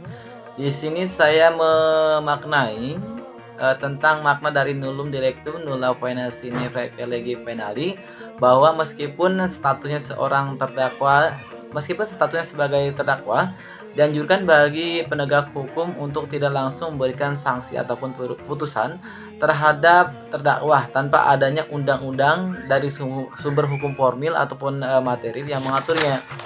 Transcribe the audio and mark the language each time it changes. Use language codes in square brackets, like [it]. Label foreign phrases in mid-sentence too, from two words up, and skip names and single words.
[id] Di sini saya memaknai tentang makna dari [la] nullum delictum nulla poena sine lege penali, [id] bahwa meskipun statusnya sebagai terdakwa, dianjurkan bagi penegak hukum untuk tidak langsung memberikan sanksi ataupun putusan terhadap terdakwa tanpa adanya undang-undang dari sumber hukum formil ataupun materi yang mengaturnya.